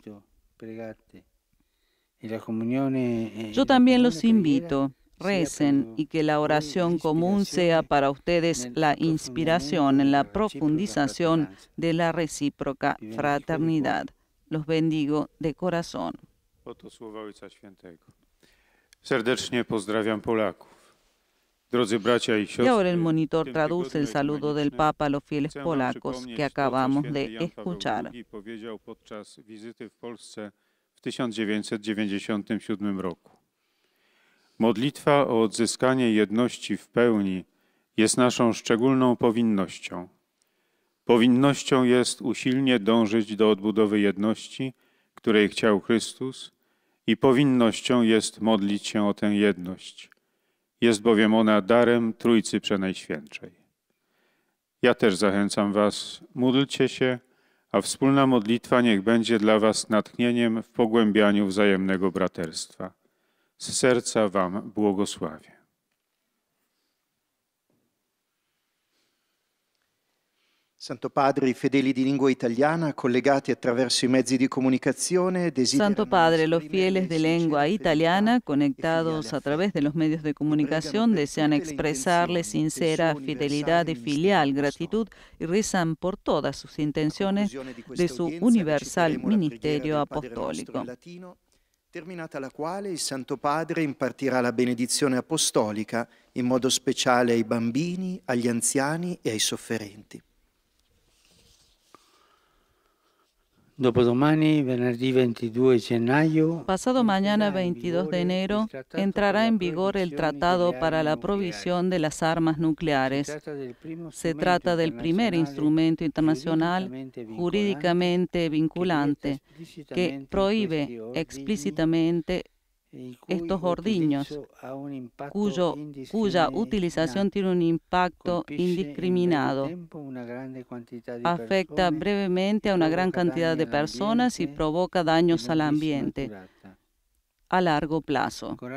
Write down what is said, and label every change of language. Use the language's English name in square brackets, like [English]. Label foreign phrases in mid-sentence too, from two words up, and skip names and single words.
[Spanish] Yo también los invito, recen y que la oración común sea para ustedes la inspiración en la profundización de la recíproca fraternidad. Los bendigo de corazón. [Polish] Oto słowa Ojca Świętego. Serdecznie pozdrawiam Polaków. Drodzy bracia i siostry, [Spanish] Y ahora el monitor traduce el saludo del Papa a los fieles polacos que acabamos de escuchar. [Polish] Powiedział podczas wizyty w Polsce w 1997 roku. Modlitwa o odzyskanie jedności w pełni jest naszą szczególną powinnością. Powinnością jest usilnie dążyć do odbudowy jedności, której chciał Chrystus, i powinnością jest modlić się o tę jedność. Jest bowiem ona darem Trójcy Przenajświętszej. Ja też zachęcam was, módlcie się, a wspólna modlitwa niech będzie dla was natchnieniem w pogłębianiu wzajemnego braterstwa. Z serca wam błogosławię. [Italian] Santo Padre, i fedeli di lingua italiana collegati attraverso i mezzi di comunicazione desiderano [Spanish] Santo Padre, los fieles de lengua italiana conectados a través de los medios de comunicación desean expresarle sincera fidelidad y filial gratitud y rezan por todas sus intenciones de su universal ministerio apostólico. [Italian] terminata la quale il Santo Padre impartirà la benedizione apostolica in modo speciale ai bambini, agli anziani e ai sofferenti. Dopodomani, venerdì 22 gennaio, [Spanish] Pasado mañana 22 de enero entrará en vigor el Tratado para la Provisión de las Armas Nucleares. Se trata del primer instrumento internacional jurídicamente vinculante que prohíbe explícitamente estos ordiños, cuya utilización tiene un impacto indiscriminado, afecta brevemente a una gran cantidad de personas y provoca daños al ambiente a largo plazo.